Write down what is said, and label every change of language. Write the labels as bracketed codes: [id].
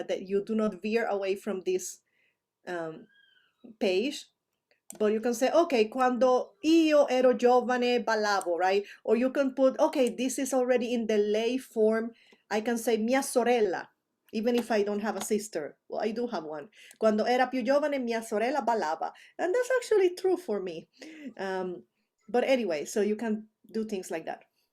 [en] That you do not veer away from this page. But you can say, okay, [it] quando io ero giovane ballavo, [en] right? Or you can put, okay, this is already in the lay form. I can say [it] mia sorella, [en] even if I don't have a sister. Well, I do have one. [it] Cuando era più giovane, mia sorella ballava. [en] And that's actually true for me. But anyway, so you can do things like that.